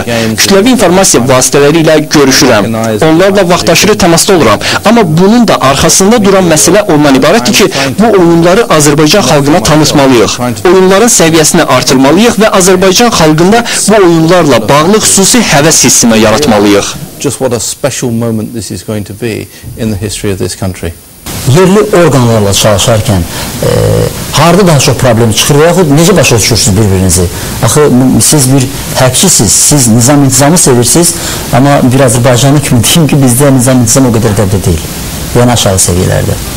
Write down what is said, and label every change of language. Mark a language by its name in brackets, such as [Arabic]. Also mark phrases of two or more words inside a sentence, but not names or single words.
[Azerbaijani] Kütləvi informasiya vasitələri ilə görüşürəm. Onlarla vaxtaşırı təmasda oluram. Amma bunun da arxasında duran məsələ ondan ibarətdir ki, bu oyunları Azərbaycan xalqına tanıtmalıyıq. Oyunların səviyyəsini artırmalıyıq və Azərbaycan xalqında bu oyunlarla bağlı xüsusi həvəs hissini yaratmalıyıq. [English] Just what a special moment this is going to be in the history of this country. [Azerbaijani] Yerli orqanlarla çalışarkən harada daha çox problem çıxır və yaxud necə başa düşürsünüz bir-birinizi? Axı, siz bir həbçisiz, siz nizam-intizamı sevirsiniz, amma bir Azərbaycanlı kimi deyim ki, bizdə nizam-intizam o qədər də deyil, yəni aşağı səviyyələrdə.